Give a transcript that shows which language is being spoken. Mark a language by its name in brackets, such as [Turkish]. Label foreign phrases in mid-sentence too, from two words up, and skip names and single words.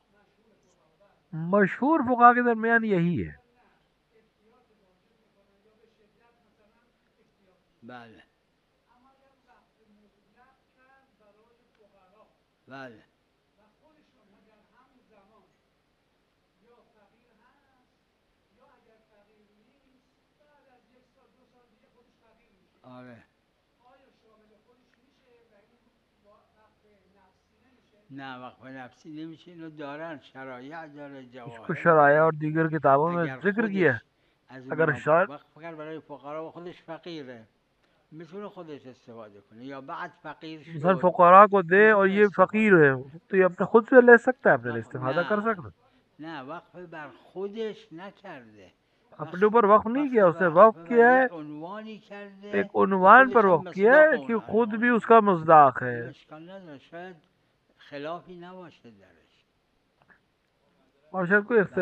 [Urdu] مشہور فقہا کے درمیان یہی ہے. [Persian] بله بله آره نه وقف نفسی نمیشه. اینو دارن، شرایع داره، [Urdu] इसको [Persian] جواهر [Urdu] شرائع اور [Persian] داره. [Urdu] دیگر کتابوں میں [Persian] اگر [Urdu] ذکر کیا ہے. [Persian] خودش از اگر اونا [Urdu] शायद [Persian] وقف کرد برای فقرا و خودش فقیره، میتونه خودش استفاده کنه، या بعد فقیر [Urdu] इंसान [Persian] شد [Urdu] فقرا کو دے اور [Persian] میتونه [Urdu] یہ فقیر [Persian] استفاده [Urdu] है [Persian] کنه. [Urdu] تو یہ اپنے خود سے لے سکتا ہے، اپنے لیے استفادہ کر [Persian] نه [Urdu] سکتا ہے. [Persian] نه وقف بر خودش نکرده، [Urdu] اپنے اوپر وقف نہیں کیا، اس نے वक्फ वक्फ [Persian] بر [Urdu] किया [Persian] یه [Urdu] है, [Persian] عنوانی [Urdu] एक [Persian] کرده که [Urdu] عنوان پر [Persian] خودش هم [Urdu] وقف کیا ہے [Persian] مصداق [Urdu] कि [Persian] اون [Urdu] खुद [Persian] عنوان. [Urdu] بھی اس کا مصداق [Persian] این [Urdu] है। [Persian] اشکال نداره، شاید خلافی نباشه درش. [Urdu] اور شاید کوئی [Persian] بله